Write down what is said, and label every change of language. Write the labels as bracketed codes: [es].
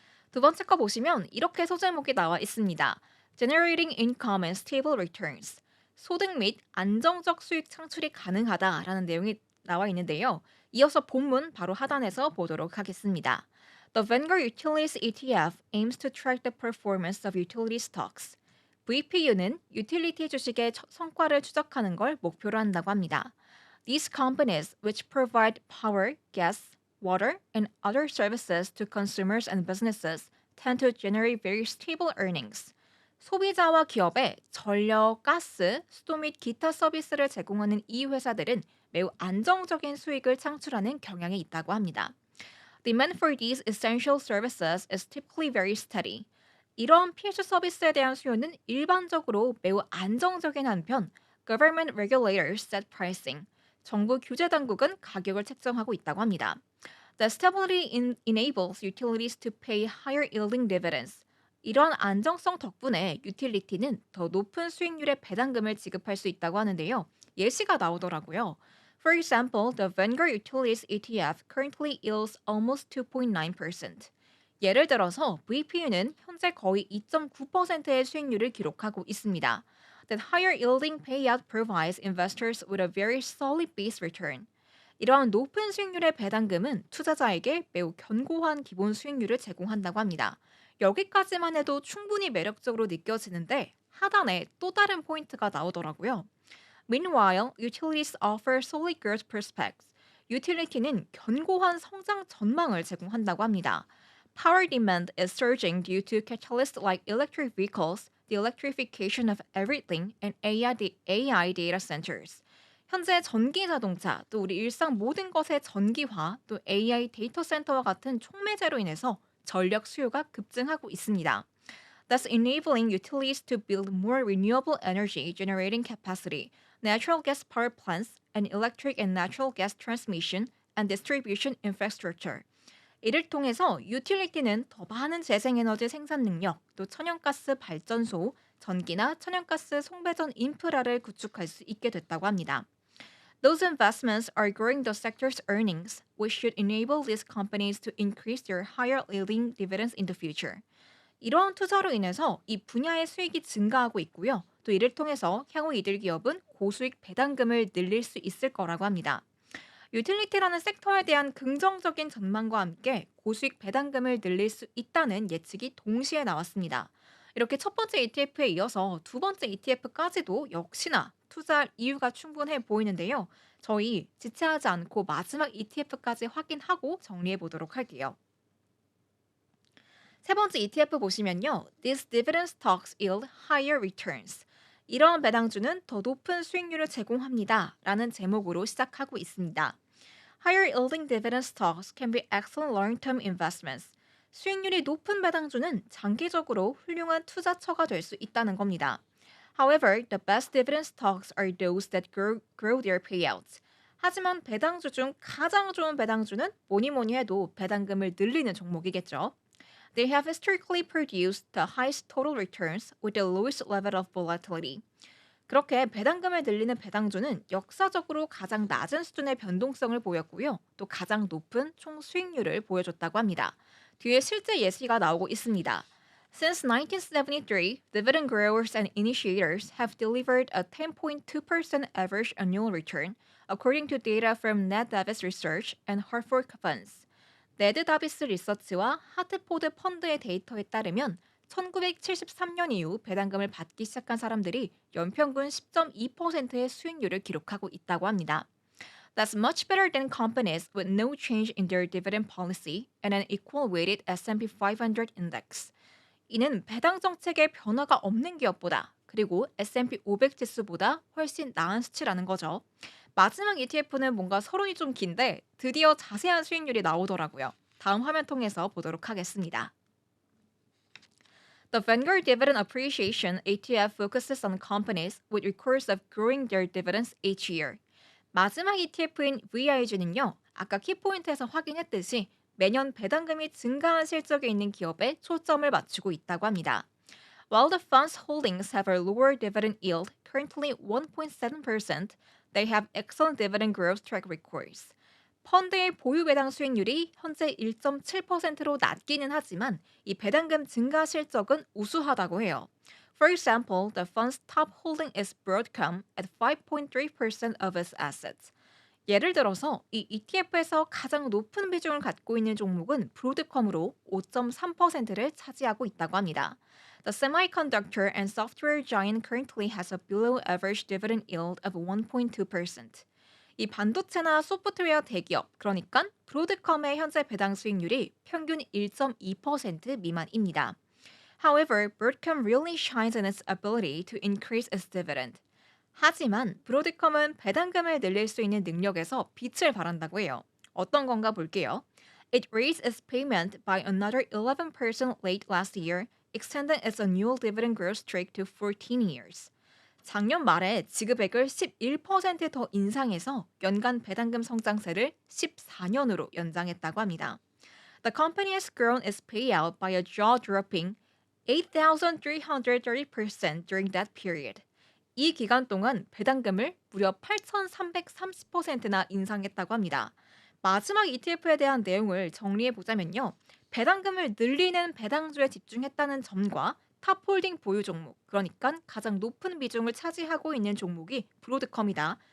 [ko] 두 번째 거 보시면 이렇게 소제목이 나와 있습니다. [en] Generating income and stable returns. [ko] 소득 및 안정적 수익 창출이 가능하다라는 내용이 나와 있는데요. 이어서 본문 바로 하단에서 보도록 하겠습니다. [en] The Vanguard Utilities ETF aims to track the performance of utility stocks. [ko] VPU는 유틸리티 주식의 성과를 추적하는 걸 목표로 한다고 합니다. [en] These companies, which provide power, gas, water, and other services to consumers and businesses, tend to generate very stable earnings. [ko] 소비자와 기업에 전력, 가스, 수도 및 기타 서비스를 제공하는 이 회사들은 매우 안정적인 수익을 창출하는 경향이 있다고 합니다. [en] Demand for these essential services is typically very steady. [ko] 이런 필수 서비스에 대한 수요는 일반적으로 매우 안정적인 한편, [en] government regulators set pricing. [ko] 정부 규제 당국은 가격을 책정하고 있다고 합니다. [en] The stability enables utilities to pay higher yielding dividends. [ko] 이런 안정성 덕분에 유틸리티는 더 높은 수익률의 배당금을 지급할 수 있다고 하는데요. 예시가 나오더라고요. [en] For example, the Vanguard Utilities ETF currently yields almost 2.9%. [ko] 예를 들어서 VPU는 현재 거의 2.9%의 수익률을 기록하고 있습니다. [en] That higher yielding payout provides investors with a very solid base return. [ko] 이러한 높은 수익률의 배당금은 투자자에게 매우 견고한 기본 수익률을 제공한다고 합니다. 여기까지만 해도 충분히 매력적으로 느껴지는데 하단에 또 다른 포인트가 나오더라고요. [en] Meanwhile, utilities offer solid growth prospects. [ko] 유틸리티는 견고한 성장 전망을 제공한다고 합니다. [en] Power demand is surging due to catalysts like electric vehicles, the electrification of everything, and AI data centers. [ko] 현재 전기 자동차, 또 우리 일상 모든 것의 전기화, 또 AI 데이터 센터와 같은 촉매제로 인해서 전력 수요가 급증하고 있습니다. [en] Thus enabling utilities to build more renewable energy generating capacity, natural gas power plants, and electric and natural gas transmission and distribution infrastructure. [ko] 이를 통해서 유틸리티는 더 많은 재생에너지 생산 능력, 또 천연가스 발전소, 전기나 천연가스 송배전 인프라를 구축할 수 있게 됐다고 합니다. [en] Those investments are growing the sector's earnings, which should enable these companies to increase their higher yielding dividends in the future. [ko] 이러한 투자로 인해서 이 분야의 수익이 증가하고 있고요. 또 이를 통해서 향후 이들 기업은 고수익 배당금을 늘릴 수 있을 거라고 합니다. 유틸리티라는 섹터에 대한 긍정적인 전망과 함께 고수익 배당금을 늘릴 수 있다는 예측이 동시에 나왔습니다. 이렇게 첫 번째 ETF에 이어서 두 번째 ETF까지도 역시나 투자할 이유가 충분해 보이는데요. 저희 지체하지 않고 마지막 ETF까지 확인하고 정리해 보도록 할게요. 세 번째 ETF 보시면요. [en] These dividend stocks yield higher returns. [ko] 이러한 배당주는 더 높은 수익률을 제공합니다. 라는 제목으로 시작하고 있습니다. [en] Higher yielding dividend stocks can be excellent long-term investments. [ko] 수익률이 높은 배당주는 장기적으로 훌륭한 투자처가 될 수 있다는 겁니다. [en] However, the best dividend stocks are those that grow their payouts. [ko] 하지만 배당주 중 가장 좋은 배당주는 뭐니 뭐니 해도 배당금을 늘리는 종목이겠죠. [en] They have historically produced the highest total returns with the lowest level of volatility. [ko] 그렇게 배당금을 늘리는 배당주는 역사적으로 가장 낮은 수준의 변동성을 보였고요. 또 가장 높은 총 수익률을 보여줬다고 합니다. 뒤에 실제 예시가 나오고 있습니다. [en] Since 1973, dividend growers and initiators have delivered a 10.2% average annual return, according to data from Ned Davis Research and Hartford Funds. [ko] 네드 다비스 리서치와 하트포드 펀드의 데이터에 따르면 1973년 이후 배당금을 받기 시작한 사람들이 연평균 10.2%의 수익률을 기록하고 있다고 합니다. [en] That's much better than companies with no change in their dividend policy and an equal weighted S&P 500 index. [ko] 이는 배당 정책에 변화가 없는 기업보다 그리고 S&P 500 지수보다 훨씬 나은 수치라는 거죠. 마지막 ETF는 뭔가 서론이 좀 긴데 드디어 자세한 수익률이 나오더라고요. 다음 화면 통해서 보도록 하겠습니다. [en] The Vanguard Dividend Appreciation ETF focuses on companies with records of growing their dividends each year. [ko] 마지막 ETF인 VIG는요, 아까 키포인트에서 확인했듯이 매년 배당금이 증가한 실적에 있는 기업에 초점을 맞추고 있다고 합니다. [en] While the fund's holdings have a lower dividend yield, currently 1.7%, they have excellent dividend growth track records. [ko] 펀드의 보유 배당 수익률이 현재 1.7%로 낮기는 하지만 이 배당금 증가 실적은 우수하다고 해요. [en] For example, the fund's top holding is Broadcom at 5.3% of its assets. [ko] 예를 들어서 이 ETF에서 가장 높은 비중을 갖고 있는 종목은 브로드컴으로 5.3%를 차지하고 있다고 합니다. [en] The semiconductor and software giant currently has a below average dividend yield of 1.2%. [ko] 이 반도체나 소프트웨어 대기업, 그러니까 브로드컴의 현재 배당 수익률이 평균 1.2% 미만입니다. [en] However, Broadcom really shines in its ability to increase its dividend. [ko] 하지만 브로드컴은 배당금을 늘릴 수 있는 능력에서 빛을 발한다고 해요. 어떤 건가 볼게요. [en] It raised its payment by another 11% late last year, extending its annual dividend growth streak to 14 years. [ko] 작년 말에 지급액을 11%더 인상해서 연간 배당금 성장세를 14년으로 연장했다고 합니다. [en] The company has grown its payout by a jaw-dropping 8,330% during that period. [ko] 이 기간 동안 배당금을 무려 8,330%나 인상했다고 합니다. 마지막 ETF에 대한 내용을 정리해 보자면요. 배당금을 늘리는 배당주에 집중했다는 점과 탑홀딩 보유 종목, 그러니까 가장 높은 비중을 차지하고 있는 종목이 브로드컴이다.